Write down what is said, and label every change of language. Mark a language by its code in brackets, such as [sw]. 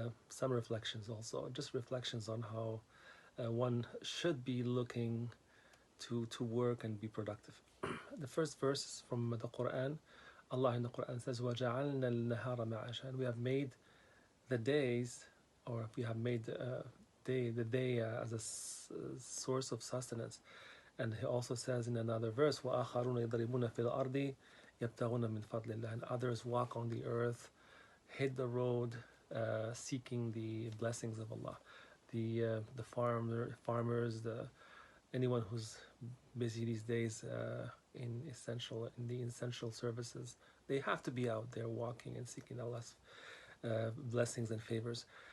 [en] Some reflections also, just reflections on how one should be looking to work and be productive. The first verse is from the Quran. Allah in the Quran says, [ar] وَجَعَلْنَا النَّهَارَ مَعَاشًا. [en] We have made the days, or we have made the day as a source of sustenance. And he also says in another verse, [ar] وَآخَرُونَ يَضْرِبُونَ فِي الْأَرْضِ يَبْتَغُونَ مِنْ فَضْلِ اللَّهِ. [en] And others walk on the earth, hit the road, seeking the blessings of Allah. The farmers, anyone who's busy these days in the essential services, they have to be out there walking and seeking Allah's blessings and favors.